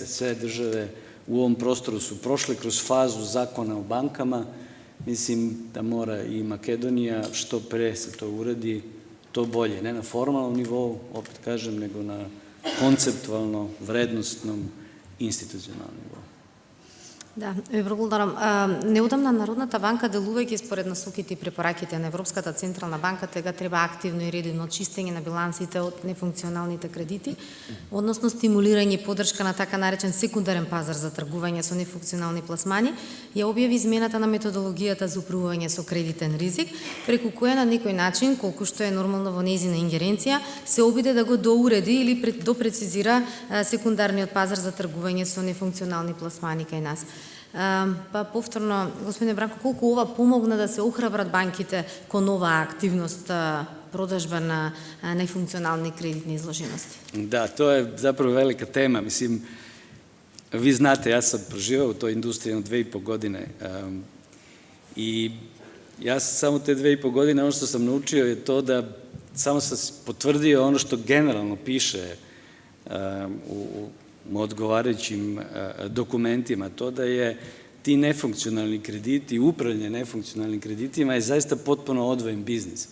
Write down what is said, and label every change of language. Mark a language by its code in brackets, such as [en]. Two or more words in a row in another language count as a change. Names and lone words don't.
[sr] Sve države u ovom prostoru su prošle kroz fazu zakona o bankama. Mislim da mora i Makedonija što pre se to uradi, to bolje. Ne na formalnom nivou, opet kažem, nego na konceptualno, vrednostnom, institucionalnom nivou. [mk] Да, ви благодарам. Неодамна Народната банка, делувајќи според насоките и препораките на Европската централна банка, тега треба активно и редовно чистење на билансите од нефункционалните кредити, односно стимулирање и поддршка на така наречен секундарен пазар за тргување со нефункционални пласмани, ја објави измената на методологијата за управување со кредитен ризик, преку која на некој начин, колку што е нормално во нејзина ингеренција, се обиде да го доуреди или допрецизира секундарниот пазар за тргување со нефункционални пласмани кај нас. Па повторно, господине Бранко, колку ова помогна да се охрабрат банките кон оваа активност продажба на нефункционални кредитни изложености? [sr] Da, to je zapravo velika tema. Mislim, vi znate, ja sam proživao u toj industriji 2,5 godine i ja sam samo te 2,5 godine, ono što sam naučio je to da samo sam potvrdio ono što generalno piše u odgovarajućim dokumentima, to da je ti nefunkcionalni krediti, upravljanje nefunkcionalnim kreditima je zaista potpuno odvojen biznis.